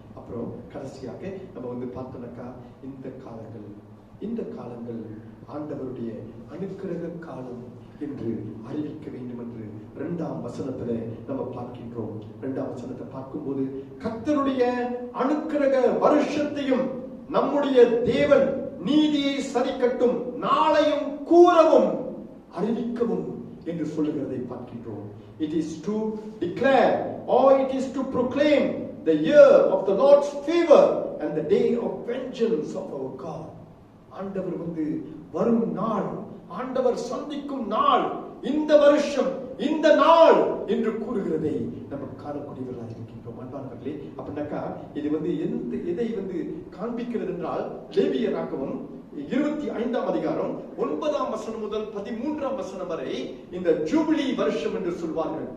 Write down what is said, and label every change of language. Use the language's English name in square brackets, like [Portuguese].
[Tamil] அப்புறம் கடைசியாக நம்ம பார்த்தோம்னாக்கா இந்த காலங்கள் ஆண்டவருடைய அனுக்கிரக காலம் என்று அறிவிக்க வேண்டும் என்று 2ஆம் வசனத்துல நம்ம பார்க்கின்றோம். 2ஆம் வசனத்தை பார்க்கும்போது கர்த்தருடைய அனுக்கிரக வருஷத்தையும் நம்முடைய தேவன் நீதியை சரிக்கட்டும் நாளையும் கூறவும் அறிவிக்கவும் என்று சொல்லுகிறதை பார்க்கின்றோம். [English] It is to declare or it is to proclaim the year of the Lord's favor and the day of vengeance of our God. [Tamil] ஆண்டவர் வரும் நாள், ஆண்டவர் சந்திக்கும் நாள், இந்த வருஷம், இந்த நாள் என்று கூறுகிறதை நம்ம காணக்கூடியவர்களாக இருக்கின்றோம். அன்பானவர்களே, அப்படின்னாக்கா இது எதை காண்பிக்கிறது என்றால், லேவியராகமம் 25ஆம் அதிகாரம் 9ஆம் வசனம் முதல் 13ஆம் வசனம் வரை இந்த ஜூபிலி வருஷம் என்று சொல்வார்கள்.